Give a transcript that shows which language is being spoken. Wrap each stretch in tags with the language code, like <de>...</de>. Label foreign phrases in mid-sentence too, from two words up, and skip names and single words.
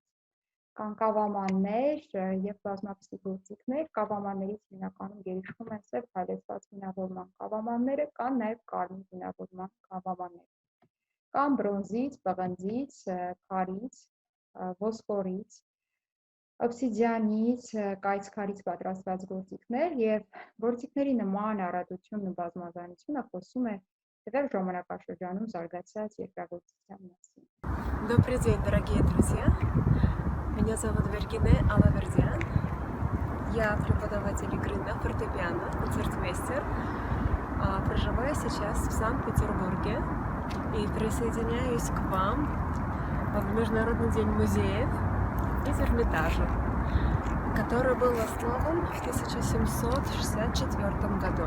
<hy>Կան կավամաններ եւ բազմապսի գործիքներ, կավամաններից հիմնականում գերիշխում են սև քայլեցված գունավորման կավամանները, կան նաեւ կարմիր գունավորման կավամաններ։ Կան բրոնզից, պղնձից, քարից, ոսկորից, օբսիդիանից, կայծ քարից պատրաստված գործիքներ եւ գործիքների նման առատությունն ու բազմազանությունը խոսում է տվյալ ժամանակաշրջանում զարգացած երկրագործության մասին։</hy> <ru>Добрый день, дорогие друзья! Меня зовут Вергине Алавердян. Я преподаватель игры на фортепиано, концертмейстер. Проживаю сейчас в Санкт-Петербурге и присоединяюсь к вам в Международный день музеев из Эрмитажа, который был основан в 1764 году.</ru>